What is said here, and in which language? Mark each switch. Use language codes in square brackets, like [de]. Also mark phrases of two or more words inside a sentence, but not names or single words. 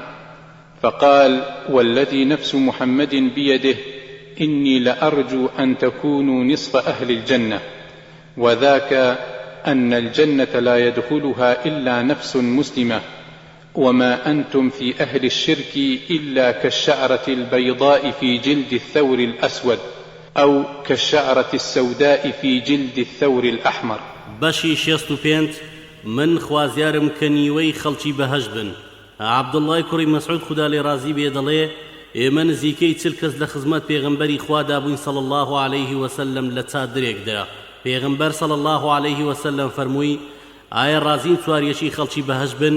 [ar] فقال والذي نفس محمد بيده إني لأرجو أن تكونوا نصف أهل الجنة، وذاك أن الجنة لا يدخلها إلا نفس مسلمة، وما أنتم في أهل الشرك إلا كالشعرة البيضاء في جلد الثور الأسود أو كالشعرة السوداء في جلد الثور الأحمر. [ckb] بەشی 65 من خوازیارم کە نیوەی خەڵکی بەهەشت بن. عەبدوڵڵای کوڕی مەسعود خوددا لێ ڕازی بێ دەڵێ ئێمە نزیکەی 40 کەس لە خزمەت پێغەمبەری خوادا بووین [ar] صلی الله عليه وسلم [ckb] لە چادرێکدا. پێغەمبەر [ar] صلی الله عليه وسلم [ckb] فەرمووی ئایا ڕازین چواریەکی خەڵکی بەهەشت بن؟